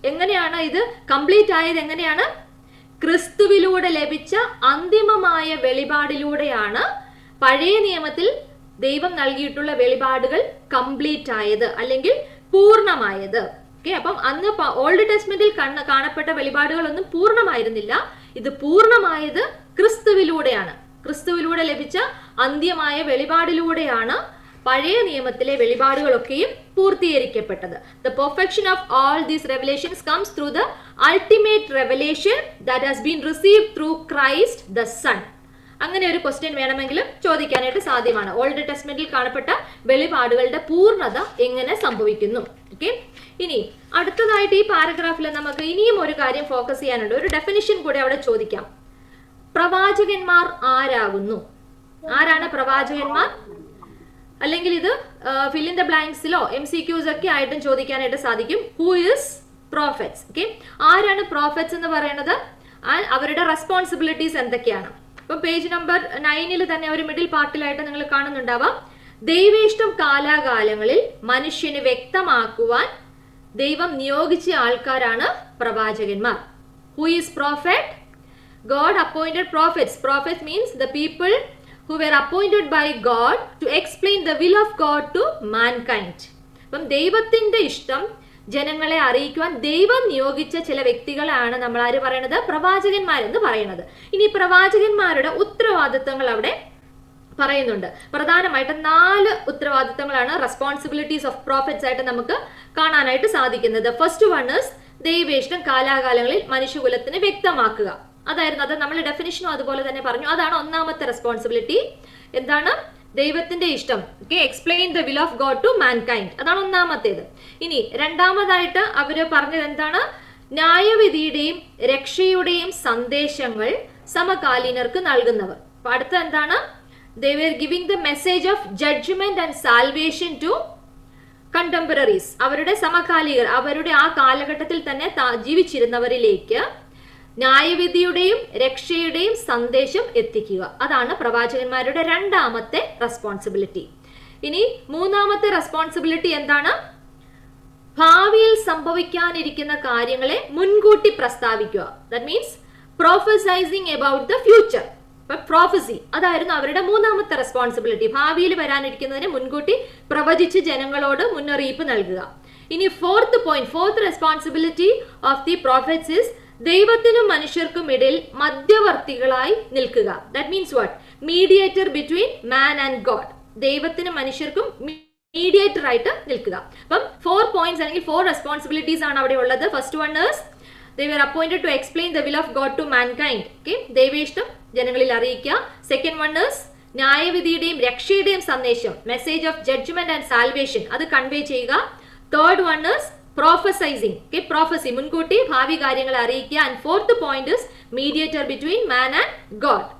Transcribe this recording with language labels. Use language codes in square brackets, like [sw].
[ml] എങ്ങനെയാണ് ഇത് കംപ്ലീറ്റ് ആയത്? എങ്ങനെയാണ്? ക്രിസ്തുവിലൂടെ ലഭിച്ച അന്തിമമായ വെളിപാടിലൂടെയാണ് പഴയ നിയമത്തിൽ ദൈവം നൽകിയിട്ടുള്ള വെളിപാടുകൾ കംപ്ലീറ്റ് ആയത് അല്ലെങ്കിൽ പൂർണ്ണമായത്. ഓക്കെ, അപ്പം അന്ന് ഓൾഡ് ടെസ്റ്റ്മെന്റിൽ കാണപ്പെട്ട വെളിപാടുകളൊന്നും പൂർണ്ണമായിരുന്നില്ല. ഇത് പൂർണ്ണമായത് ക്രിസ്തുവിലൂടെയാണ്. ക്രിസ്തുവിലൂടെ ലഭിച്ച അന്ത്യമായ വെളിപാടിലൂടെയാണ് പഴയ നിയമത്തിലെ വെളിപാടുകളൊക്കെയും പൂർത്തീകരിക്കപ്പെട്ടത്. [en] The perfection of all these revelations comes through the ultimate revelation that has been received through Christ the Son. [ml] അങ്ങനെ ഒരു ക്വസ്റ്റ്യൻ വേണമെങ്കിലും ചോദിക്കാനായിട്ട് സാധ്യമാണ്. ഓൾഡ് ടെസ്റ്റ്മെന്റിൽ കാണപ്പെട്ട വെളിപാടുകളുടെ പൂർണ്ണത എങ്ങനെ സംഭവിക്കുന്നു? ഓക്കെ, ഇനി അടുത്തതായിട്ട് ഈ പാരഗ്രാഫിൽ നമുക്ക് ഇനിയും ഒരു കാര്യം ഫോക്കസ് ചെയ്യാനുണ്ട്. ഒരു ഡെഫിനിഷൻ കൂടെ അവിടെ ചോദിക്കാം. പ്രവാചകന്മാർ ആരാകുന്നു? ആരാണ് പ്രവാചകന്മാർ? അല്ലെങ്കിൽ ഇത് ഫിൽ ഇൻ ദ ബ്ലാങ്ക്സിലോ MCQs ഒക്കെ ആയിട്ടും ചോദിക്കാനായിട്ട് സാധിക്കും. [en] Who is prophets? [ml] ഓക്കെ, ആരാണ് പ്രോഫറ്റ്സ് എന്ന് പറയുന്നത്? അവരുടെ റെസ്പോൺസിബിലിറ്റീസ് എന്തൊക്കെയാണ്? ഇപ്പൊ പേജ് നമ്പർ 9 തന്നെ ഒരു മിഡിൽ പാർട്ടിലായിട്ട് നിങ്ങൾ കാണുന്നുണ്ടാവാം. ദൈവേഷ്ടം കാലാകാലങ്ങളിൽ മനുഷ്യന് വ്യക്തമാക്കുവാൻ ദൈവം നിയോഗിച്ച ആൾക്കാരാണ് പ്രവാചകന്മാർ. [en] Who is prophet? God appointed prophets. Prophets means the people who were appointed by God to explain the will of God to mankind. [ml] അപ്പം ദൈവത്തിന്റെ ഇഷ്ടം ജനങ്ങളെ അറിയിക്കുവാൻ ദൈവം നിയോഗിച്ച ചില വ്യക്തികളാണ് നമ്മൾ ആര് പറയുന്നത്? പ്രവാചകന്മാരെന്ന് പറയുന്നത്. ഇനി പ്രവാചകന്മാരുടെ ഉത്തരവാദിത്തങ്ങൾ അവിടെ പറയുന്നുണ്ട്. പ്രധാനമായിട്ട് 4 ഉത്തരവാദിത്തങ്ങളാണ് [en] responsibilities of prophets [ml] ആയിട്ട് നമുക്ക് കാണാനായിട്ട് സാധിക്കുന്നത്. [en] first one is [ml] ദൈവേഷ്ടം കാലാകാലങ്ങളിൽ മനുഷ്യകുലത്തിന് വ്യക്തമാക്കുക. അതായിരുന്നു, അത് നമ്മൾ ഡെഫിനിഷനും അതുപോലെ തന്നെ പറഞ്ഞു. അതാണ് ഒന്നാമത്തെ റെസ്പോൺസിബിലിറ്റി. എന്താണ്? ദൈവത്തിന്റെ ഇഷ്ടം. [en] Okay, explain the will of God to mankind. [ml] അതാണ് ഒന്നാമത്തേത്. ഇനി രണ്ടാമതായിട്ട് അവര് പറഞ്ഞത് എന്താണ്? ന്യായവിധിയുടെയും രക്ഷയുടെയും സന്ദേശങ്ങൾ സമകാലീനർക്ക് നൽകുന്നവർ. അപ്പൊ അടുത്ത എന്താണ്? [en] They were giving the message of judgment and salvation to contemporaries. [ml] അവരുടെ സമകാലികർ, അവരുടെ ആ കാലഘട്ടത്തിൽ തന്നെ ജീവിച്ചിരുന്നവരിലേക്ക് ന്യായവിധിയുടെയും രക്ഷയുടെയും സന്ദേശം എത്തിക്കുക. അതാണ് പ്രവാചകന്മാരുടെ രണ്ടാമത്തെ റെസ്പോൺസിബിലിറ്റി. ഇനി മൂന്നാമത്തെ റെസ്പോൺസിബിലിറ്റി എന്താണ്? ഭാവിയിൽ സംഭവിക്കാനിരിക്കുന്ന കാര്യങ്ങളെ മുൻകൂട്ടി പ്രസ്താവിക്കുക. [en] That means prophesizing about the future. [ml] Prophecy അതായിരുന്നു അവരുടെ മൂന്നാമത്തെ റെസ്പോൺസിബിലിറ്റി. ഭാവിയിൽ വരാനിരിക്കുന്നതിനെ മുൻകൂട്ടി പ്രവചിച്ച് ജനങ്ങളോട് മുന്നറിയിപ്പ് നൽകുക. ഇനി [en] fourth responsibility of the prophets is [ml] ദൈവത്തിനും മനുഷ്യർക്കും ഇടയിൽ മധ്യവർത്തികളായി നിൽക്കുക. [en] That means what? Mediator between man and God. [ml] ദൈവത്തിനും മനുഷ്യർക്കും മീഡിയേറ്റർ ആയിട്ട് നിൽക്കുക. അപ്പം 4 പോയിന്റ്സ് അല്ലെങ്കിൽ 4 റെസ്പോൺസിബിലിറ്റീസ് ആണ് അവിടെ ഉള്ളത്. [en] First one is they were appointed to explain the will of God to mankind. [ml] Okay, ദൈവേഷ്ടം ജനങ്ങളിൽ അറിയിക്കുക. [en] second one is [ml] ന്യായവിധിയുടെയും രക്ഷയുടെയും സന്ദേശം, [en] message of judgment and salvation, [ml] അത് കൺവേ ചെയ്യുക. [en] Third one is prophesizing. [ml] Okay, prophecy, മുൻകൂട്ടി ഭാവി കാര്യങ്ങൾ അറിയിക്കുക. [en] And fourth point is mediator between man and God.